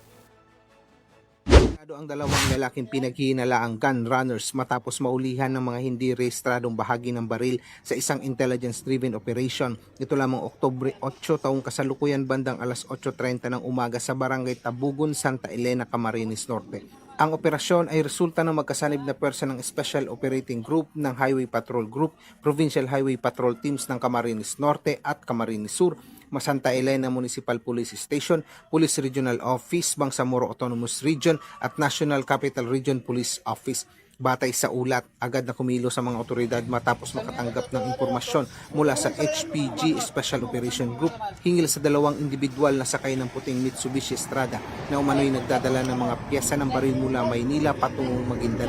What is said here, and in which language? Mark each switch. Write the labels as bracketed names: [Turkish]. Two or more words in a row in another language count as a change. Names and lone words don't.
[Filipino] Ang 2 lalaking pinaghihinalaang [English] gun runners [Filipino] matapos maulihan ng mga hindi rehistradong bahagi ng baril sa isang [English] intelligence-driven operation. [Filipino] Ito lamang Oktubre 8 taong kasalukuyan bandang 8:30 ng umaga sa Barangay Tabugon, Santa Elena, Camarines Norte. Ang operasyon ay resulta ng magkasanib na pwersa ng Special Operating Group ng Highway Patrol Group, Provincial Highway Patrol Teams ng Camarines Norte at Camarines Sur, Santa Elena Municipal Police Station, Police Regional Office, Bangsamoro Autonomous Region at National Capital Region Police Office. Batay sa ulat, agad na kumilos sa mga otoridad matapos makatanggap ng impormasyon mula sa HPG Special Operation Group hinggil sa 2 individual na sakay ng puting Mitsubishi Strada na umano'y nagdadala ng mga pyesa ng baril mula Maynila patungong Maguindanao.